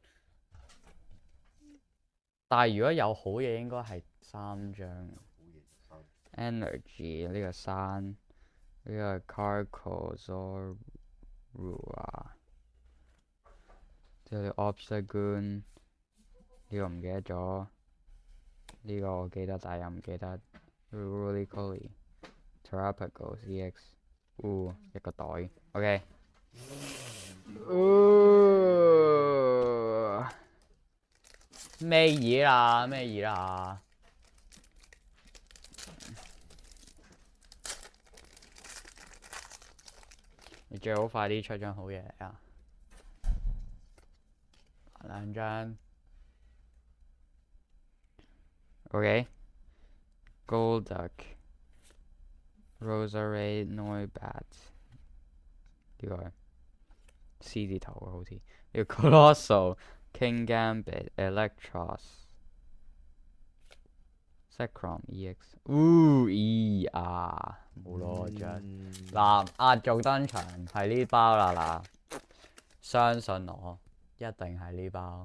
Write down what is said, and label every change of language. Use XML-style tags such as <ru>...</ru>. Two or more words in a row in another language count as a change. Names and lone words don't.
<yue>但係如果有好嘢，應該係3張。Energy 呢個山，呢個 Carcosaurua， 有啲 Obstagoon 呢個唔記得咗，呢個我記得但係又唔記得。Rolycoly、Terrapagos EX，一個袋。OK。咩嘢啦？咩嘢啦？你最好快啲出張好嘢啊！兩張。OK。Golduck、Roserade、Noibat 呢個係 C 字頭嘅好似。呢個 Colossal、King Gambit、Electros、Zekrom EX。冇攞獎。嗱，壓軸登場係呢包啦嗱，相信我，一定係呢包。</yue>